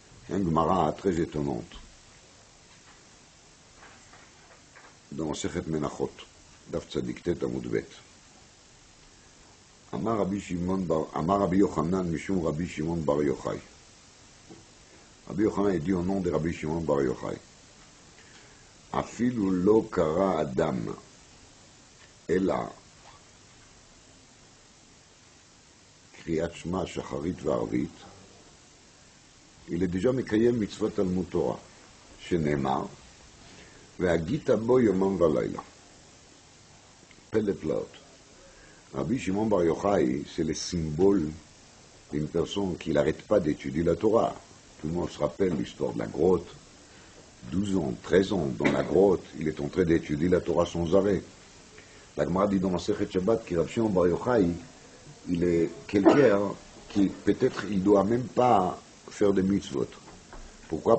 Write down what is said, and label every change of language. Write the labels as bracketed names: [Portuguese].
[French] Une Gemara très étonnante dans Masechet Menachot, Daf Tzadik Tet Amud Bet. [Hebrew] Amar Rabbi Yochanan Mishum Rabbi Shimon Bar Yochai. [French] Rabbi Yochanan est dit au nom de Rabbi Shimon Bar Yochai. [Hebrew] אפילו לא קרא אדם, אלא קריאת שמע שחרית וערבית, [French] il est déjà [Hebrew] מקיים מצוות תלמוד תורה, שנאמר, והגית בו יומם ולילה. פלא פלאות. [French] Rabbi Shimon Bar Yochai, c'est le symbole d'une personne qui n'arrête pas d'étudier la Torah. Tout le monde se rappelle l'histoire de la grotte. 12 ans, 13 ans, dans la grotte, il est en train d'étudier la Torah sans arrêt. La Gemara dit dans Masechet Shabbat que Rabbi Shimon Bar Yochai, il est quelqu'un qui, peut-être, il ne doit même pas faire de mitzvot. Pourquoi?